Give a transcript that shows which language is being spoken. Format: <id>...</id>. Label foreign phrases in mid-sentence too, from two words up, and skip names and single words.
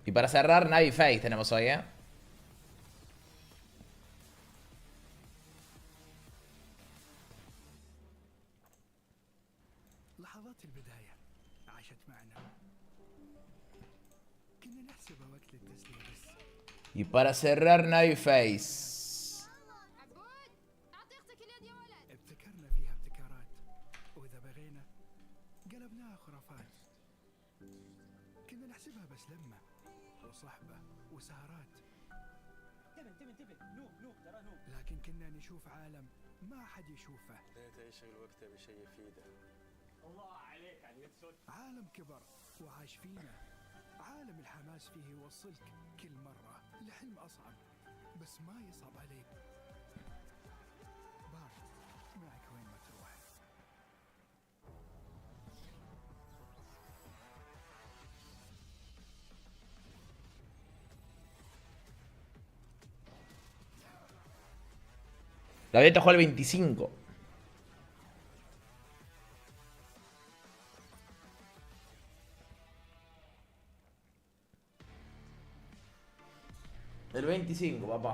<es>Y para cerrar, Navi Face tenemos hoy, ¿eh?</es> <ar>لحظات البداية عاشت معنا كنا نحسبها وقت للتسلية بس</ar> <es>Y para cerrar, Navi Face.</es> <ar>ابتكرنا فيها ابتكارات وإذا بغينا قلبناها خرافات كنا نحسبها بس لمة وصحبة وسهرات لكن كنا نشوف عالم ما حد يشوفه يشغل وقته بشيء يفيده. الله عليك على اليد عالم كبر وعاش فينا عالم الحماس فيه يوصلك كل مرة لحلم أصعب بس ما يصعب عليك بارد معك وين ما تروح</ar> <es>La beta juega el 25. El 25, papá.</es>